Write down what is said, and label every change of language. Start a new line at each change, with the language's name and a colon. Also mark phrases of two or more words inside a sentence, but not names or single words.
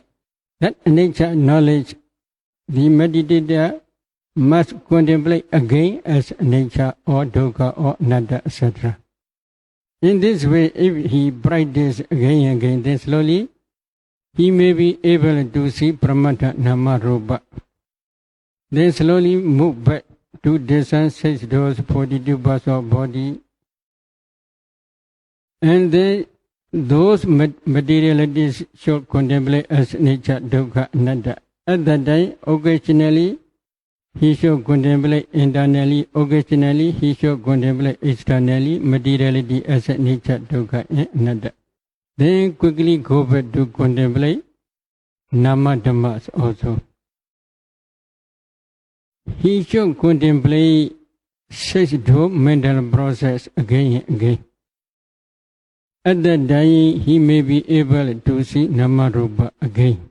English: That anicca knowledge, the meditator must contemplate again as anicca or dukkha or anatta, etc. In this way, if he practices again and again, then slowly he may be able to see
Pali: pramata nama rupa.
English: Then slowly move back to discern 6 doors, 42 parts of body. And then those materialities should contemplate as
Pali: anicca, dukkha, anatta.
English: At that time, occasionally he should contemplate internally, occasionally he should contemplate externally, materiality as
Pali: anicca, dukkha,
English: and anatta. Then quickly go back to contemplate
Pali: nama dhammas
English: also. He should contemplate 6 door mental process again and again. At that time, he may be able to see
Pali: nama rupa
English: again.